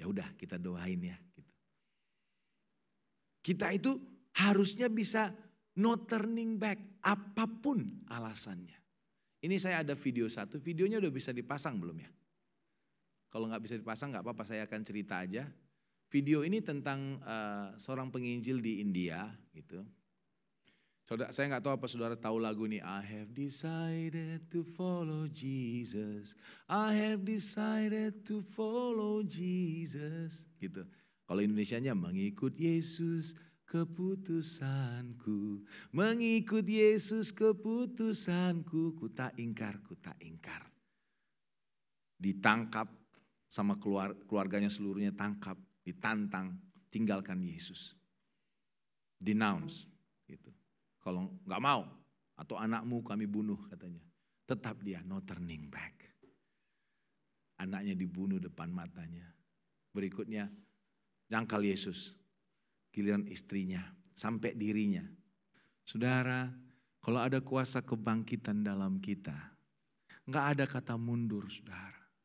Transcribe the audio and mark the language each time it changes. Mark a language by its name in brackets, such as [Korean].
[Indonesian] Ya udah kita doain ya. Gitu. Kita itu harusnya bisa [English] no turning back [Indonesian] apapun alasannya. Ini saya ada video satu, videonya udah bisa dipasang belum ya? Kalau nggak bisa dipasang nggak apa-apa, saya akan cerita aja. Video ini tentang seorang penginjil di India gitu. Saudara, saya nggak tahu apa saudara tahu lagu ini. [English] I have decided to follow Jesus. I have decided to follow Jesus. [Indonesian] Gitu. Kalau Indonesianya mengikut Yesus keputusanku. Mengikut Yesus keputusanku. Ku tak ingkar, ku tak ingkar. Ditangkap sama keluarganya seluruhnya tangkap. Ditantang, tinggalkan Yesus. Denounce gitu. Kalau nggak mau atau anakmu kami bunuh katanya. Tetap dia [English] no turning back. [Indonesian] Anaknya dibunuh depan matanya. Berikutnya jangkal Yesus. Giliran istrinya sampai dirinya. Saudara, kalau ada kuasa kebangkitan dalam kita, nggak ada kata mundur saudara.